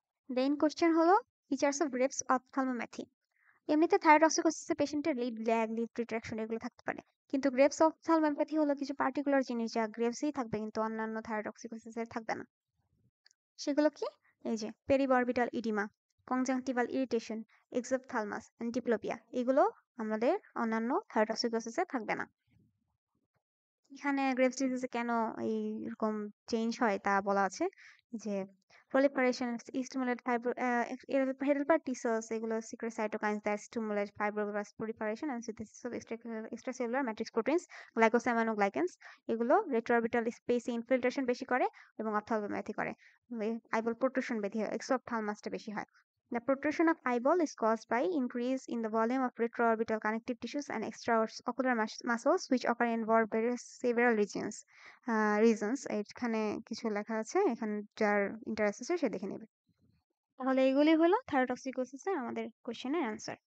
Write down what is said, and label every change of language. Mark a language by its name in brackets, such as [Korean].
[Bangla] দেন question হলো features of graves অপথ্যালমোপ্যাথি। এমনিতে থাইরয়েডক্সিকোসিসে পেশেন্টের লিড ল্যাগ, লিড রিট্রাকশন এগুলো থাকতে পারে, কিন্তু গ্রেভস অপথ্যালমোপ্যাথি হলো কিছু পার্টিকুলার জিনিস যা গ্রেভসেই থাকবে কিন্তু অন্যান্য থাইরয়েডক্সিকোসিসে থাকবে না। সেগুলো কি? এই যে পেরিবরবিটাল edema, conjunctival irritation, এক্সোপথ্যালমাস and diplopia, এগুলো আমাদের অন্যান্য থাইরয়েডক্সিকোসিসে থাকবে না। এখানে গ্রেভস ডিজিজে কেন এইরকম চেঞ্জ হয় তা বলা আছে যে proliferation stimulate helper T cells, এগুলো secrete cytokines that stimulate fibroblast proliferation and synthesis of extracellular matrix proteins, glycosaminoglycans, এগুলো retroorbital space ইনফিল্ট্রেশন বেশি করে এবং অপথ্যালমোপ্যাথি করে। আইবল প্রোট্রুশন বেশি হয়, এক্সোপথ্যালমাসটা বেশি হয়। [English] The protrusion of eyeball is caused by increase in the volume of retroorbital connective tissues and extraocular muscles which occur in several reasons. [Bangla] এখানে কিছু লেখা আছে, এখানে যার ইন্টারেস্ট আছে সে দেখে নেবে। তাহলে এগুলি হলো থাইরোটক্সিকোসিসের আমাদের কোশ্চেনের অ্যান্সার।